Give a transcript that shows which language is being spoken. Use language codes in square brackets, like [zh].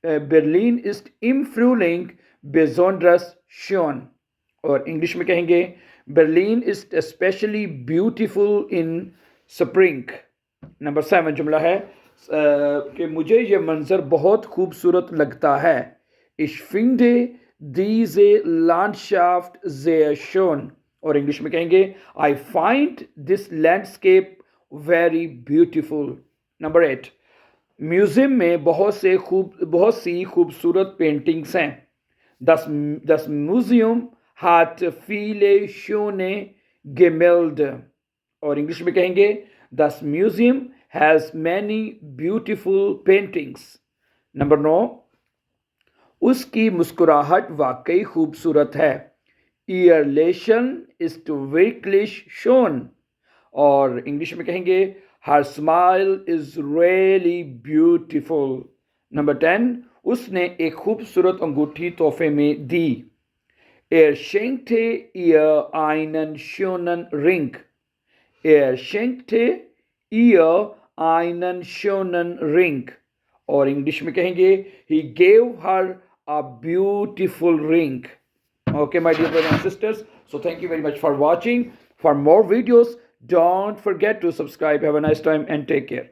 [de] Berlin ist im Frühling besonders schön। [hi] और English में कहेंगे, [en] Berlin ist especially beautiful in spring। [hi] Number 7 जुमला है कि मुझे ये मंजर बहुत खूबसूरत लगता है। [de] Ich finde diese Landschaft sehr schön। [hi] और इंग्लिश में कहेंगे, [en] I find this landscape very beautiful। [hi] Number 8, museum में बहुत सी खूबसूरत पेंटिंग्स हैं। [de] Das Museum hat viele schöne Gemälde। [hi] और इंग्लिश में कहेंगे, [en] Das museum has many beautiful paintings। [hi] Number 9, उसकी मुस्कुराहट वाकई खूबसूरत है। [de] Ihr Lächeln ist wirklich schön। [hi] और इंग्लिश में कहेंगे, [en] Her smile is really beautiful। [hi] Number 10, उसने एक खूबसूरत अंगूठी तोहफे में दी। [de] Er schenkte ihr einen schönen Ring। Er schenkte ihr einen schönen Ring। [hi] और इंग्लिश में कहेंगे, [en] He gave her a beautiful ring। Okay, my dear brothers and sisters, so thank you very much for watching. For more videos, don't forget to subscribe. Have a nice time and take care.